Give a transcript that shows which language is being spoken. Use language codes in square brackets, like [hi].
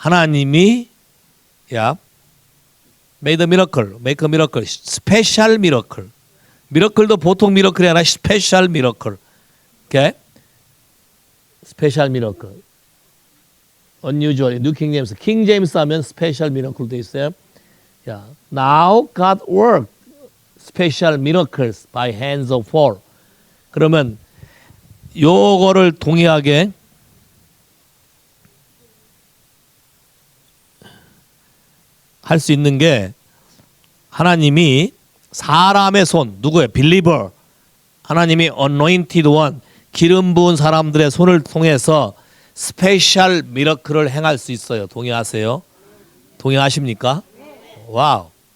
[ko] 하나님이 야 [en] made a miracle make a miracle [ko] 스페셜 미러클 미러클도 보통 미러클이 아니라 스페셜 미러클 okay. 스페셜 미러클 unusual 뉴 킹제임스 킹제임스 하면 스페셜 미러클도 있어요. [en] 야, now God worked special miracles by hands of Paul. [ko] 그러면 요거를 동의하게 할 수 있는 게 하나님이 사람의 손 누구예요? believer 하나님이 anointed one 기름 부은 사람들의 손을 통해서 스페셜 미러클을 행할 수 있어요. 동의하세요? 동의하십니까? 와우.